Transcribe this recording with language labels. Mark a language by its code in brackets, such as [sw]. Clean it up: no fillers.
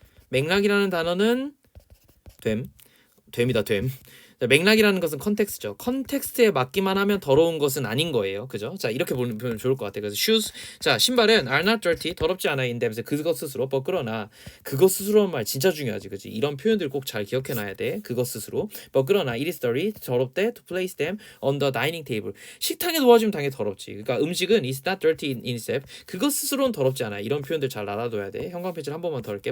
[ko] 맥락이라는 단어는 됨이다. 맥락이라는 것은 컨텍스트죠. 컨텍스트에 맞기만 하면 더러운 것은 아닌 거예요. 그죠? 자, 이렇게 보면 좋을 것 같아요. 그래서 shoes, 자, 신발은 [en] are not dirty, [ko] 더럽지 않아 인데면서 그것 스스로, but 그러나 그것 스스로는 말 진짜 중요하지, 그지? 이런 표현들 꼭 잘 기억해놔야 돼. 그것 스스로, [en] but [ko] 그러나 [en] it is dirty, [ko] 더럽대, [en] to place them on the dining table. [ko] 식탁에 놓아주면 당연히 더럽지. 그러니까 음식은 [en] is not dirty in itself, [ko] 그것 스스로는 더럽지 않아. 이런 표현들 잘 알아둬야 돼. 형광 페이지를 한 번만 더 할게.